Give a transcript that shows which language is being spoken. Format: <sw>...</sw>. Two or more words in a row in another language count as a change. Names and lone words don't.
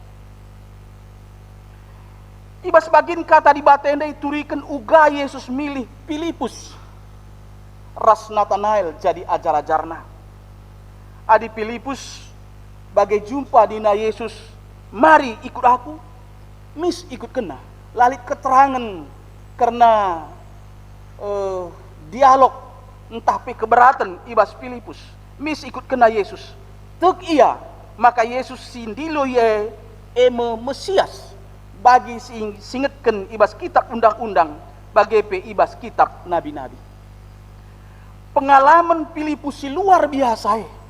<btx>Iba sebagian kata di batenda iturikan uga Yesus milih Filipus. Ras Natanael jadi ajar-ajarna. Adi Filipus bagai jumpa dina Yesus,</btx> <id>mari ikut aku,</id> <btx>mis ikut kena. Lalit keterangan karena dialog entah pe keberatan ibas Filipus, mis ikut kena Yesus. Tek iya, maka Yesus sindilo ye eme Mesias bagi singetken ibas kitab undang-undang bagi pe ibas kitab nabi-nabi. Pengalaman Filipus si</btx> <id>luar biasa.</id>